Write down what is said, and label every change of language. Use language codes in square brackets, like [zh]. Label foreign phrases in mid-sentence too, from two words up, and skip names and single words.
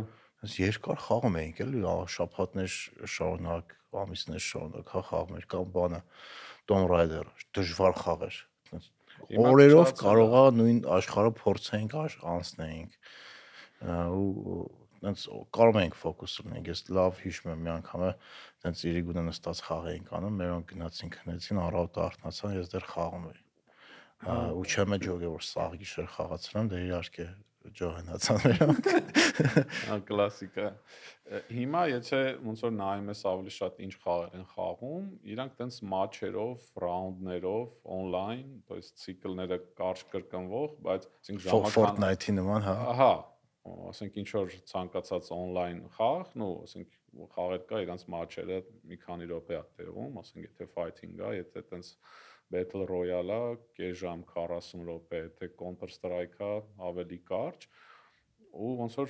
[hy] Այս երկար խաղում էինք էլի, շաբաթներ շարունակ, ամիսներ շարունակ խաղում էր կամ բանը Tomb Raider, դժվար խաղեր։ Օրերով կարողա նույն աշխարհը փորձենք անցնենք ու այնց կարող ենք ֆոկուս ունենք։ Ես լավ հիշում եմ մի անգամ այնց իրիգունը նստած խաղ էինք անում, մերոնք գնացին քնեցին, առավոտը արթնացան, ես դեռ խաղում էի։ Ու չեմ ջոգը որ սաղ գիշեր խաղացրեմ, դե իհարկե ջոհենացան մերոնք։ Հա կլասիկա։ Հիմա եթե ոնց որ նայում ես ավելի շատ ինչ խաղեր են խաղում, իրանք տենց մատչերով, ռաունդներով, on-line, [ru] то есть [hy] ցիկլները կարճ կրկնվող, բայց ասենք ժամական Fortnite-ի նման, հա։ Ահա, ասենք ինչ որ ցանկացած on-line խաղ, նո, ասենք խաղեր կա, իրանց մատչերը մի քանի րոպե է տևում, ասենք եթե fighting-ա, եթե տենց Battle Royale-ա, կես ժամ 40 րոպե, եթե Counter Strike-ա, ավելի կարճ, ու ոնց որ